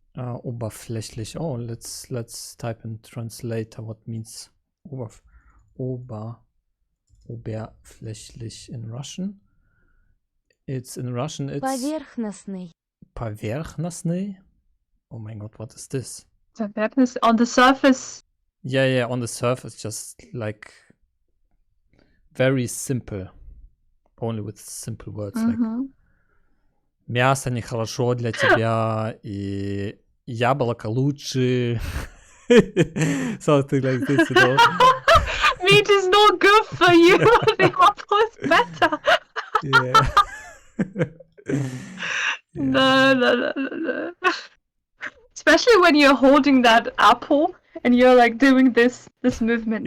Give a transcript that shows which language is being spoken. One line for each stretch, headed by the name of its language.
English: Oberflächlich. Oh, let's type in translator what means oberflächlich in Russian. It's in Russian. It's
Russian: Поверхностный. Поверхностный? Oh my god, what is this?
English: On the surface. Yeah, on the surface, just like very simple. Only with simple words. Like
Russian: мясо нехорошо для тебя, и яблоко лучше.
English: Something like this, you know. Meat is not good for you. The apple is better. Yeah. No. Especially when you're holding that apple and you're like doing this movement.